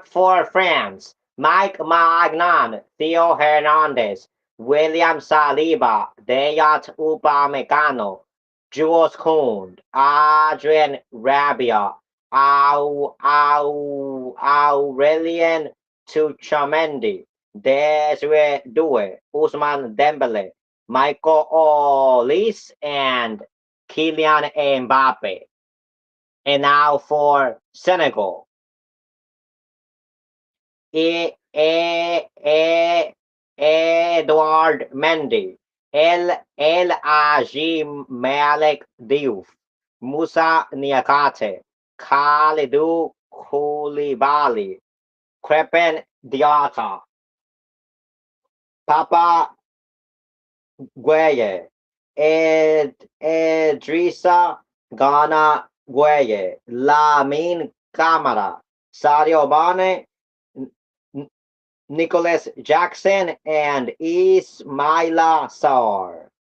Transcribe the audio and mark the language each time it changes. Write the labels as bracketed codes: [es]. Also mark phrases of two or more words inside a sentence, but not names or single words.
[en] for France: Mike Magnan, Theo Hernandez, William Saliba, Dayot Upamecano, Jules Kound, Adrian Rabia, Aurelien Tchouameni, Desiree Doué, Ousmane Dembele, Michael Olise, and Kylian Mbappe. And now for Senegal: E Edouard Mendy, El Aji Malik Diouf, Musa Niakate, Khalidou Koulibaly, Crepin Diata, Papa Gueye, Idrissa Gana Gueye, Lamine Camara, Sadio Mane, Nicholas Jackson, and Ismaila Sarr.